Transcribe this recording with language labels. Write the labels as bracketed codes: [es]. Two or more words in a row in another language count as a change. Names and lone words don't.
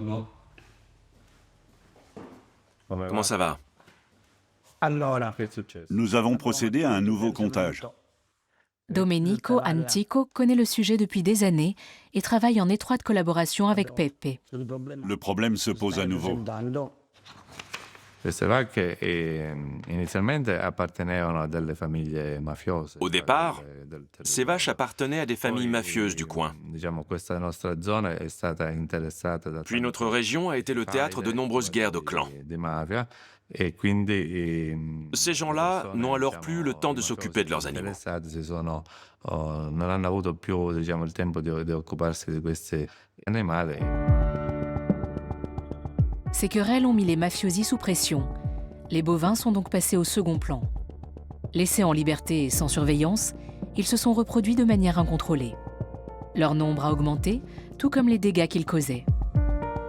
[fr] Comment ça va? Nous avons procédé à un nouveau comptage. Domenico Antico connaît le sujet depuis des années et travaille en étroite collaboration avec Pepe. Le problème se pose à nouveau. [it] Queste vacche inizialmente appartenevano a delle famiglie mafiose. [fr] Au départ, ces vaches appartenaient à des familles mafieuses du coin. [it] Diciamo, questa nostra zona è stata interessata da [fr] Puis notre région a été le théâtre de nombreuses guerres de clans. [it] di mafia e quindi [fr] Ces gens-là n'ont alors plus le temps de s'occuper de leurs animaux. [it] interessati non hanno avuto più, diciamo, il tempo di occuparsi di questi animali. [fr] Ces querelles ont mis les mafiosi sous pression. Les bovins sont donc passés au second plan. Laissés en liberté et sans surveillance, ils se sont reproduits de manière incontrôlée. Leur nombre a augmenté, tout comme les dégâts qu'ils causaient.